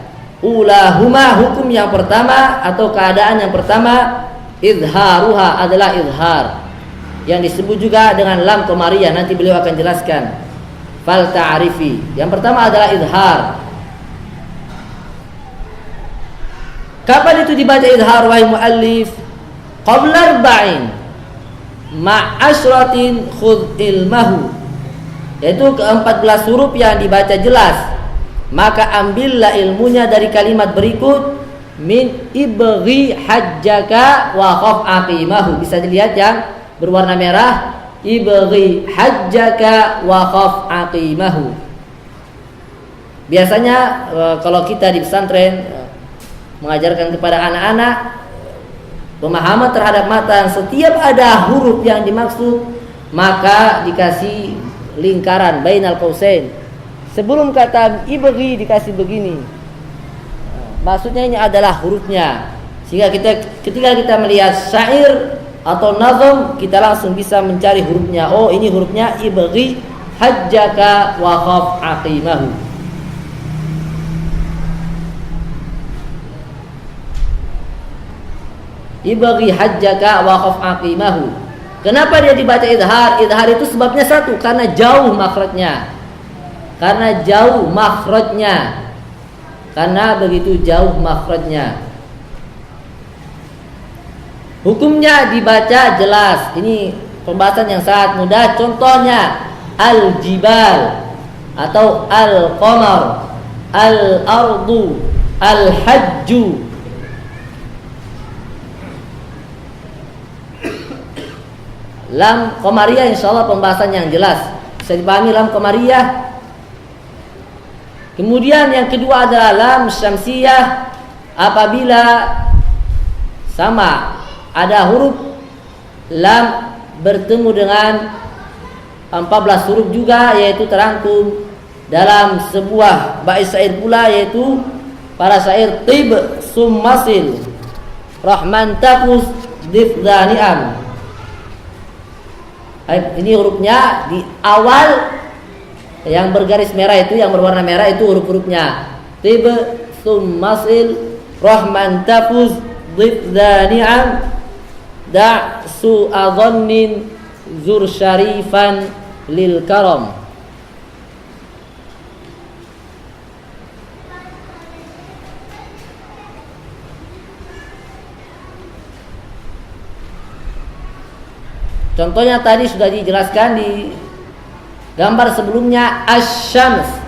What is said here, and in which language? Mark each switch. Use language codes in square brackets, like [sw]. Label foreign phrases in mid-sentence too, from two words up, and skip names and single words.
[id] Ulahuma, hukum yang pertama atau keadaan yang pertama, izharuha, adalah izhar, yang disebut juga dengan lam qamariyah. Nanti beliau akan jelaskan. [ar] فللتعريف, [id] yang pertama adalah izhar. Kapan itu dibaca izhar, wahai muallif? [ar] قبل أربع مع عشرة خذ علمه, [id] yaitu ke-14 huruf yang dibaca jelas, maka ambillah ilmunya dari kalimat berikut. [ar] من ابغ حجك وخف عقيمه, [id] bisa dilihat yang berwarna merah, [ar] ابغ حجك وخف عقيمه. [id] Biasanya kalau kita di pesantren mengajarkan kepada anak-anak pemahaman terhadap matan, setiap ada huruf yang dimaksud maka dikasih lingkaran [ar] بين القوسين. [id] Sebelum kata ibghi dikasih begini, maksudnya ini adalah hurufnya, sehingga ketika kita melihat syair atau nazm, kita langsung bisa mencari hurufnya. Oh, ini hurufnya [ar] ابغ حجك وخف عقيمه. ابغ حجك وخف عقيمه. [id] Kenapa dia dibaca idhar? Idhar itu sebabnya satu, karena jauh makhrajnya. Karena begitu jauh makhrajnya. Hukumnya dibaca jelas. Ini pembahasan yang sangat mudah. Contohnya al-jibal atau al-qamar, al-ardu, al-hajju. Lam qamariyah insyaallah pembahasan yang jelas, bisa dipahami lam qamariyah. Kemudian yang kedua adalah lam syamsiyah, apabila sama ada huruf lam bertemu dengan 14 huruf juga, yaitu terangkum dalam sebuah bait syair pula, yaitu para syair [ar] طب ثم صل رحما تفز ضف ذا نعم. [id] Ini hurufnya di awal yang bergaris merah itu, yang berwarna merah itu huruf-hurufnya. [ar] طب ثم صل رحما تفز ضف ذا نعم دع سوء ظن زر شريفا للكرم. [id] Contohnya tadi sudah dijelaskan di gambar sebelumnya, asy-syams.